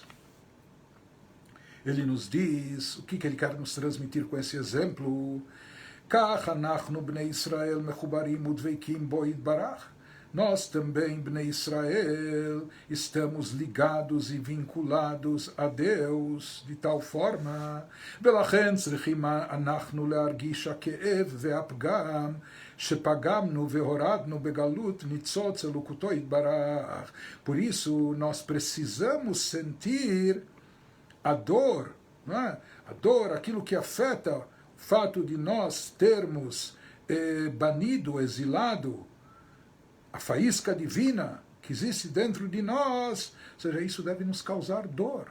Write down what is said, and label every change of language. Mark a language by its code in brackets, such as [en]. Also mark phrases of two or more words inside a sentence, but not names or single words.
[pt] Ele nos diz, o que ele quer nos transmitir com esse exemplo? Nós também, Bnei Israel, estamos ligados e vinculados a Deus de tal forma. [he] ולכן צריכים אנחנו להרגיש הכאב והפגם שפגמנו והורדנו בגלות ניצוץ אלוקותו יתברך. [pt] Por isso, nós precisamos sentir a dor, não é? A dor, aquilo que afeta o fato de nós termos banido, exilado, a faísca divina que existe dentro de nós, ou seja, isso deve nos causar dor.